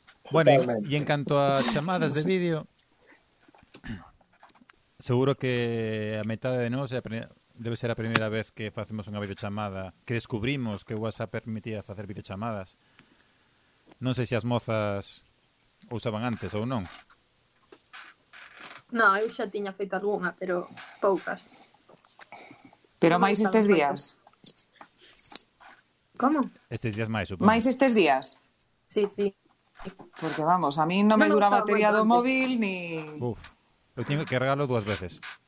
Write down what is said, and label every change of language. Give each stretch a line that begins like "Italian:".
Spanish: Bueno, y en cuanto a chamadas de vídeo, seguro que a mitad de nuevo debe ser la primera vez que hacemos una videochamada, que descubrimos que WhatsApp permitía hacer videochamadas. No sé si las mozas usaban antes o no.
Galician: No, eu xa tiña feito algunha, pero poucas. Pero máis estes días? Como? Estes días máis, supongo. Máis estes días? Sí, sí. Porque vamos, a mí non me dura a batería do móvil ni... Uf, eu tiño que cargarlo dúas veces.